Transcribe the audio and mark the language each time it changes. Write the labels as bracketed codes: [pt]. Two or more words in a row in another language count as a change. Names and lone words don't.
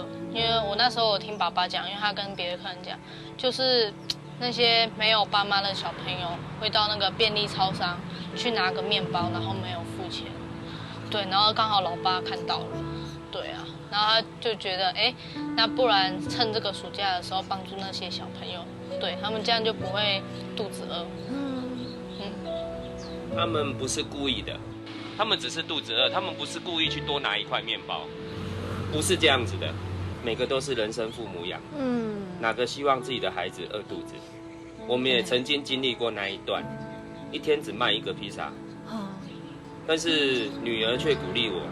[zh] 因為我那時候我聽爸爸講，因為他跟別的客人講，就是那些沒有爸媽的小朋友會到那個便利超商去拿個麵包，然後沒有付錢。對，然後剛好老爸看到了。對啊，然後他就覺得，那不然趁這個暑假的時候幫助那些小朋友，對他們這樣就不會肚子餓。他們不是故意的，他們只是肚子餓，他們不是故意去多拿一塊麵包，不是這樣子的，每個都是人生父母養，哪個希望自己的孩子餓肚子？我們也曾經經歷過那一段，一天只賣1個披薩，但是女兒卻鼓勵我。